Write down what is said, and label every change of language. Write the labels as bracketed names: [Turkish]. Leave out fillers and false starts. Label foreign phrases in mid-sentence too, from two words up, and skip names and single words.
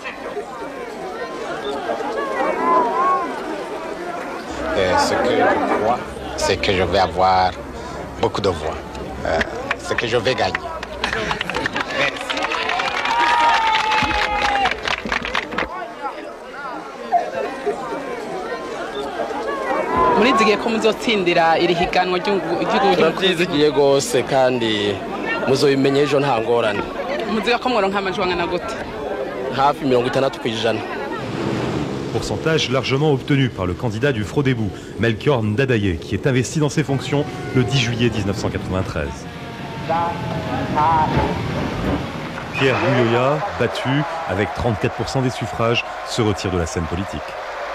[French] Ce que je crois, c'est que je vais avoir beaucoup de voix. C'est que je vais gagner. [Rundi] murizigiye ko muzotsindira iri higanwa ry'igihugu turabyizigiye rwose kandi muzobimenye ejo nta ngorane muziga ko mworonka amajwi angana gute hafi 60%. [French] Pourcentage largement obtenu par le candidat du Frodebou, Melchior Ndadaye, qui est investi dans ses fonctions le 10 juillet 1993. Pierre Bouyoya, battu avec 34% des suffrages, se retire de la scène politique.